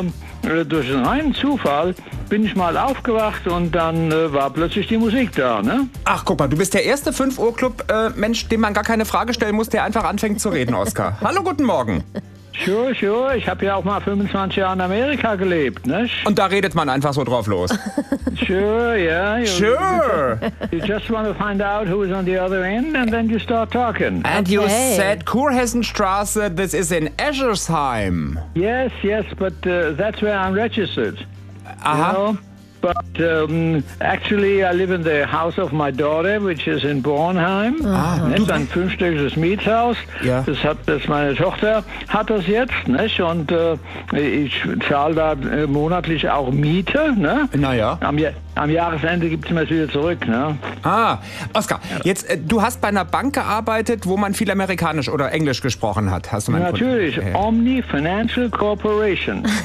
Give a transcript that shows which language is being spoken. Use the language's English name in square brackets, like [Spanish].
[German] Und durch einen reinen Zufall bin ich mal aufgewacht und dann war plötzlich die Musik da, ne? Ach, guck mal, du bist der erste 5-Uhr-Club-Mensch, dem man gar keine Frage stellen muss, der einfach anfängt zu reden, Oscar. Hallo, guten Morgen. [English] Sure, sure. [German] Ich habe ja auch mal 25 Jahre in Amerika gelebt, ne? Und da redet man einfach so drauf los. [English] Sure, yeah. Sure. You just want to find out who is on the other end and then you start talking. And okay. You said Kurhessenstraße, this is in Eschersheim. Yes, yes, but that's where I'm registered. Aha. You know? But actually I live in the house of my daughter, which is in Bornheim. Ah, [German] ist ein fünfstöckiges Mietshaus. [English] Yeah. [German] Das hat das meine Tochter hat das jetzt, ne? Und ich zahle da monatlich auch Miete, ne? Naja. Am Jahresende gibt es mir das wieder zurück, ne? Ah, Oscar, jetzt du hast bei einer Bank gearbeitet, wo man viel Amerikanisch oder Englisch gesprochen hat. Hast du meinen Natürlich, Kunden? [English] Omni Financial Corporation.